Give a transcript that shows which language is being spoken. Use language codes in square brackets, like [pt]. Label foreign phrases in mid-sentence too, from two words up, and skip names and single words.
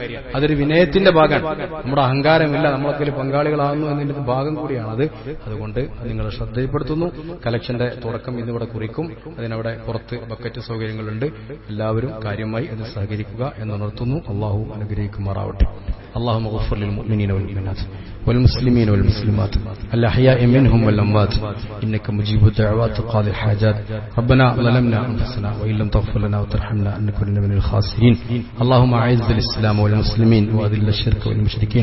[ml] അതൊരു വിനയത്തിന്റെ ഭാഗമാണ്. നമ്മുടെ അഹങ്കാരമില്ല, നമ്മളൊക്കെ പങ്കാളികളാകുന്നു എന്നതിന്റെ ഭാഗം കൂടിയാണത്. അതുകൊണ്ട് നിങ്ങളെ ശ്രദ്ധയിൽപ്പെടുത്തുന്നു. കലക്ഷന്റെ തുടക്കം ഇന്നിവിടെ കുറിക്കും. അതിനവിടെ പുറത്ത് ബക്കറ്റ് സൗകര്യങ്ങളുണ്ട്. എല്ലാവരും കാര്യമായി അത് സഹകരിക്കുക എന്നുണർത്തുന്നു. അള്ളാഹു അനുഗ്രഹിക്കുമാറാവട്ടെ. [ar] اللهم اغفر للمؤمنين والمؤمنات والمسلمين والمسلمات الأحياء منهم والأموات إنك مجيب الدعوات قاضي الحاجات. ربنا ظلمنا أنفسنا وإن لم تغفر لنا وترحمنا لنكونن من الخاسرين. اللهم أعز الإسلام والمسلمين وأذل الشرك والمشركين.